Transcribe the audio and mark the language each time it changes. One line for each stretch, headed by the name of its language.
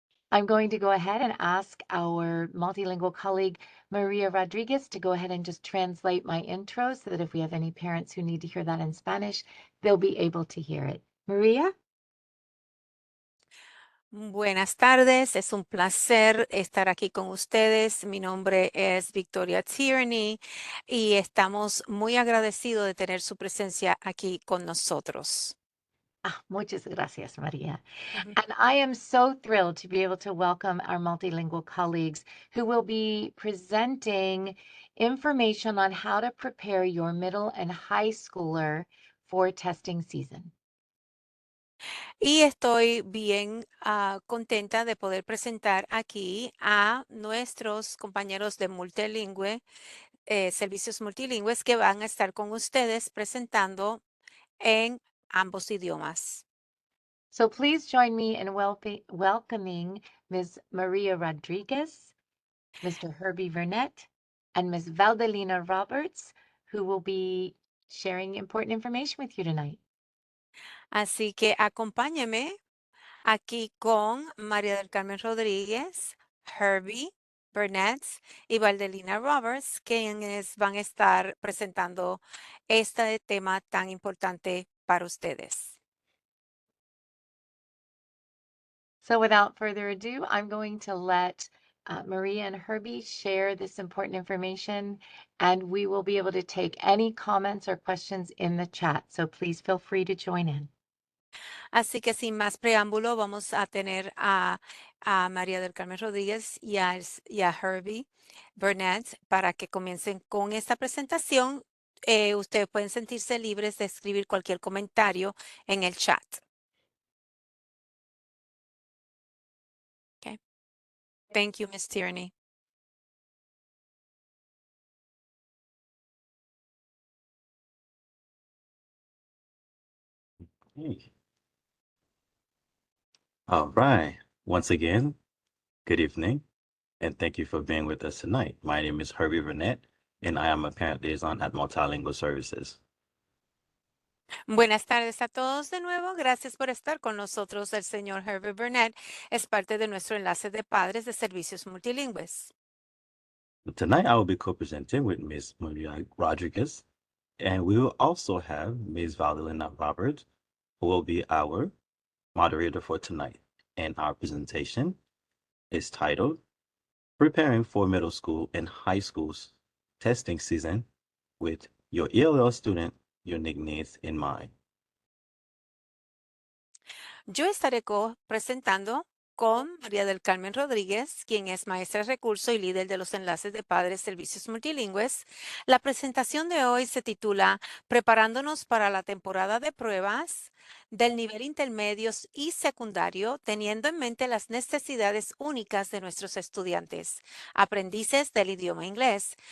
English: I'm going to go ahead and ask our multilingual colleague, Maria Rodriguez, to go ahead and just translate my intro so that if we have any parents who need to hear that in Spanish, they'll be able to hear it. Maria?
Spanish: Buenas tardes, es un placer estar aquí con ustedes. Mi nombre es Victoria Tierney y estamos muy agradecidos de tener su presencia aquí con nosotros. Muchas gracias, Maria. Ujú.
English: And I am so thrilled to be able to welcome our multilingual colleagues who will be presenting information on how to prepare your middle and high schooler for testing season.
Spanish: Y estoy bien contenta de poder presentar aquí a nuestros compañeros de multilingüe, servicios multilingües que van a estar con ustedes presentando en ambos idiomas.
English: So please join me in welcoming Ms. Maria Rodriguez, Mr. Herbie Burnett, and Ms. Valdelina Roberts, who will be sharing important information with you tonight.
Spanish: Así que acompáñeme aquí con María del Carmen Rodríguez, Herbie Burnett y Valdelina Roberts, quienes van a estar presentando este tema tan importante para ustedes.
English: So without further ado, I'm going to let Maria and Herbie share this important information, and we will be able to take any comments or questions in the chat. So please feel free to join in.
Spanish: Así que sin más preámbulo, vamos a tener a María del Carmen Rodríguez y a Herbie Burnett para que comiencen con esta presentación. Ustedes pueden sentirse libres de escribir cualquier comentario en el chat.
English: Okay. Thank you, Ms. Tierney. Hey. All right. Once again, good evening, and thank you for being with us tonight. My name is Herbie Burnett, and I am a parent liaison at Multilingual Services.
Spanish: Buenas tardes a todos de nuevo. Gracias por estar con nosotros. El señor Herbert Burnett es parte de nuestro enlace de padres de servicios multilingües.
English: Tonight, I will be co-presenting with Ms. Maria Rodriguez, and we will also have Ms. Valdelina Roberts, who will be our moderator for tonight. And our presentation is titled Preparing for Middle School and High School's Testing Season with Your ELL Student Unique Needs in Mind.
Spanish: Yo estaré presentando con María del Carmen Rodríguez, quien es maestra de recurso y líder de los enlaces de padres servicios multilingües. La presentación de hoy se titula Preparándonos para la temporada de pruebas del nivel intermedios y secundario, teniendo en mente las necesidades únicas de nuestros estudiantes, aprendices del idioma inglés.